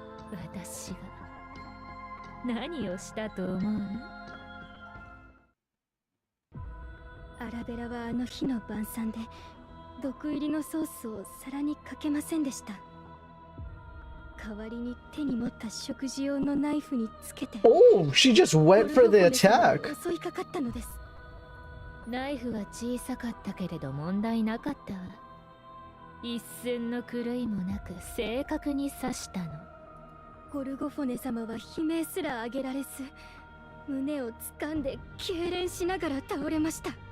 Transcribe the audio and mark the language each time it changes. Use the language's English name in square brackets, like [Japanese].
[Japanese] 私が何をしたと思う？アラベラはあの日の晩餐で毒入りのソースを皿にかけませんでした。代わりに手に持った食事用のナイフにつけて [English] Oh, she just went for the attack. [Japanese] 襲いかかったのです。ナイフは小さかったけれど問題なかったわ。一寸の狂いもなく正確に刺したの。ゴルゴフォネ様は悲鳴すら上げられず、胸を掴んで痙攣しながら倒れました。